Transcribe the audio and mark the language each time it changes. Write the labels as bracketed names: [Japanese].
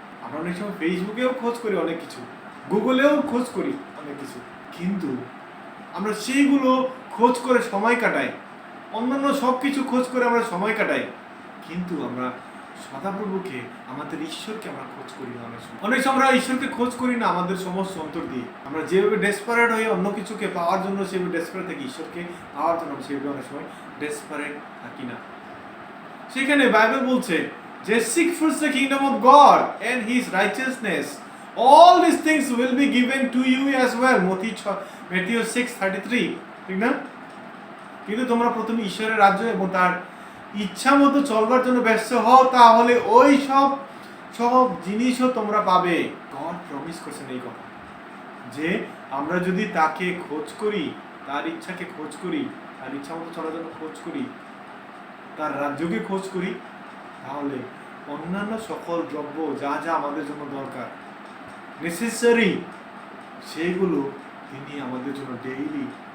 [Bangla] আমরা অনেক সময় ফেসবুকেও খোঁজ করি অনেক কিছু, গুগলেও খোঁজ করি অনেক কিছু, কিন্তু আমরা সেইগুলো খোঁজ করে সময় কাটাই, অন্যান্য সব কিছু খোঁজ করে আমরা সময় কাটাই, কিন্তু আমরা সদাপ্রভুকে, আমাদের ঈশ্বরকে আমরা খোঁজ করি না। অনেক সময় আমরা ঈশ্বরকে খোঁজ করি না আমাদের সমস্ত অন্তর দিয়ে। আমরা যেভাবে ডেসপারেট হয়ে অন্য কিছুকে পাওয়ার জন্য সেভাবে ডেসপারেট থাকি, ঈশ্বরকে পাওয়ার জন্য সেভাবে অনেক সময় ডেসপারেট থাকি না। সেখানে বাইবেল বলছে যে [English] seek first the kingdom of God and his righteousness, all these things will be given to you as well. [Bangla] Matthew 6:33, ঠিক না? কিন্তু তোমরা প্রথমে ঈশ্বরের রাজ্য এবং তার ইচ্ছা মতো চলবার জন্য ব্যস্ত হও, তাহলে ওই সব জিনিসও তোমরা পাবে। গড প্রমিস করছেন এই কথা, যে আমরা যদি তাকে খোঁজ করি, তার ইচ্ছাকে খোঁজ করি, তার ইচ্ছা মতো চলার জন্য খোঁজ করি, তার রাজ্যকে খোঁজ করি, তাহলে অন্যান্য সকল দ্রব্য যা যা আমাদের জন্য দরকার, নেসেসারি, সেইগুলো তিনি আমাদের জন্য ডেইলি